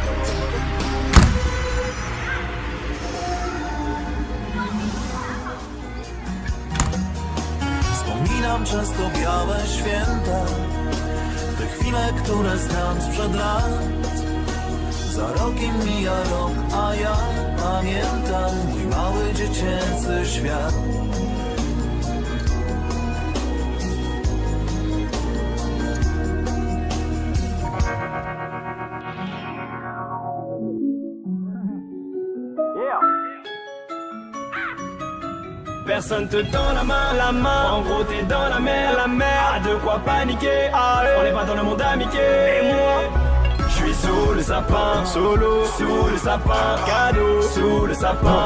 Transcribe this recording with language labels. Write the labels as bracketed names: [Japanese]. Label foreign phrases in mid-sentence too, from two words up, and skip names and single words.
[Polish] Wspominam często białe święta, te chwile, które znam sprzed lat. Za rokiem mija rok, a ja pamiętam mój mały dziecięcy świat. [French] Personne te tend la main, en gros t'es dans la mer, ah, de quoi paniquer, ah, on n'est pas dans le monde amitié, et moi je suis sous le sapin, solo, sous le sapin, cadeau, sous le sapin.